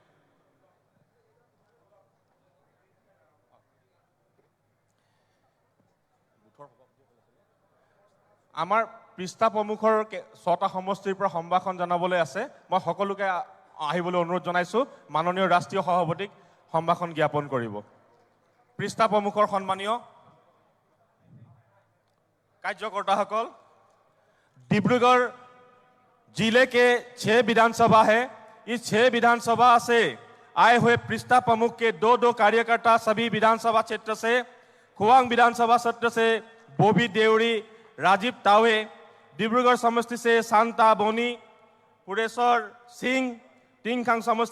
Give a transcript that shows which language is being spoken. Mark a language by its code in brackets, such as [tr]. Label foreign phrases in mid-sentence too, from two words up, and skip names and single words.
[as] আমাৰ পৃষ্ঠা প্ৰমুখৰ 6টা সমষ্টিৰ পৰা সম্ভাষণ জনাবলৈ আছে। মই সকলোকে আহিবলৈ অনুৰোধ জনাইছোঁ। মাননীয় ৰাষ্ট্ৰীয় সভাপতিক সম্ভাষণ জ্ঞাপন কৰিব। পৃষ্ঠা প্ৰমুখৰ সন্মানীয় কাৰ্যকৰ্তাসকল, [hi] डिब्रूगढ़ जिले के 6 विधानसभा है। इस 6 विधानसभा से आए हुए पृष्ठा प्रमुख के 2 कार्यकर्ता सभी विधानसभा क्षेत्र से, खुवांग विधानसभा क्षेत्र से बोबी देवरी राजीव तावे, डिब्रूगढ़ समष्टि से शांता बोनी, पुरेश्वर सिंह, टिंगखांग समष्टि